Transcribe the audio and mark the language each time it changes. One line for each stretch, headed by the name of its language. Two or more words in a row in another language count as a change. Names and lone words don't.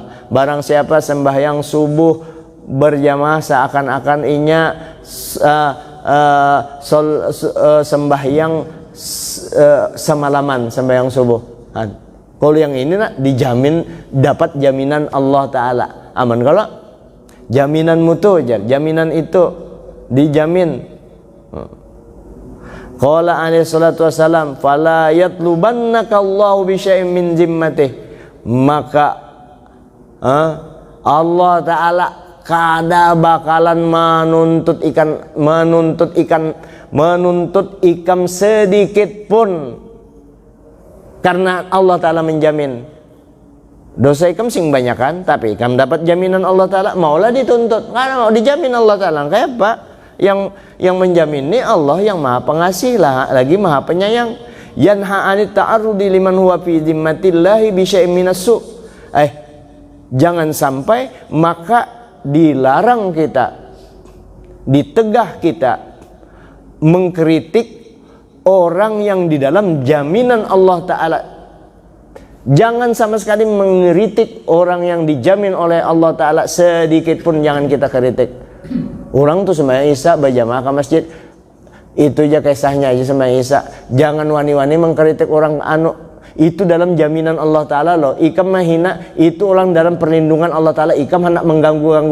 Banjar: Barang siapa sembahyang subuh berjamaah seakan-akan inya sembahyang semalaman sembahyang subuh. Kalau yang ini nak dijamin, dapat jaminan Allah Ta'ala. Aman kalau jaminan mutu, jaminan itu dijamin.
Arabic: قال عليه الصلاة والسلام فلا يطلبنك الله بشيء من ذمته.
Banjar: Maka Allah Ta'ala kada bakalan menuntut ikam sedikit pun, karena Allah Ta'ala menjamin. Dosa ikam sing banyakan, tapi ikam dapat jaminan Allah Ta'ala, maulah dituntut karena mau dijamin Allah Ta'ala. Kayak apa? Yang menjamin ini Allah yang maha pengasih lah, lagi maha penyayang.
Arabic: ينهى عن التعرض لمن هو في ذمة الله بشيء من السوء'.
Banjar: Jangan sampai maka dilarang kita, ditegah kita mengkritik orang yang di dalam jaminan Allah Ta'ala. Jangan sama sekali mengkritik orang yang dijamin oleh Allah Ta'ala, sedikit pun jangan kita kritik. Orang tuh sembahyang Isya berjamaah ke masjid, itu aja kisahnya aja sembahyang Isya. Jangan wani-wani mengkritik orang itu dalam jaminan Allah Ta'ala loh. Ikam menghina, itu orang dalam perlindungan Allah Ta'ala. Ikam hendak mengganggu-ganggu.